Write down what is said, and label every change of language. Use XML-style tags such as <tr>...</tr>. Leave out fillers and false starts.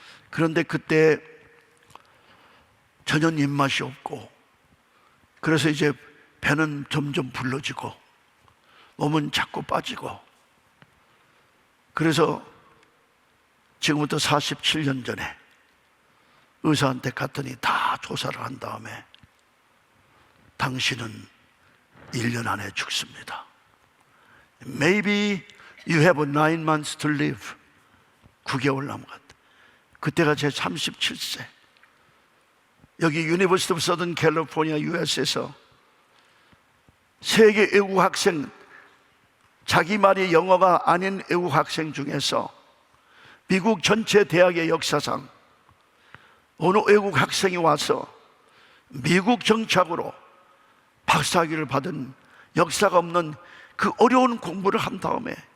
<ko>그런데 그때 전혀 입맛이 없고, 그래서 이제 배는 점점 불러지고 몸은 자꾸 빠지고, 그래서 지금부터 47년 전에 의사한테 갔더니 다 조사를 한 다음에 당신은 1년 안에 죽습니다.</ko> <en>Maybe you have 9 months to live.</en> <ko>9개월 남은 것 같아요. 그때가 제 37세. 여기 유니버시티 오브 서던 캘리포니아 US에서 세계 외국 학생, 자기 말이 영어가 아닌 외국 학생 중에서 미국 전체 대학의 역사상 어느 외국 학생이 와서 미국 정착으로 박사학위를 받은 역사가 없는 그 어려운 공부를 한 다음에</ko>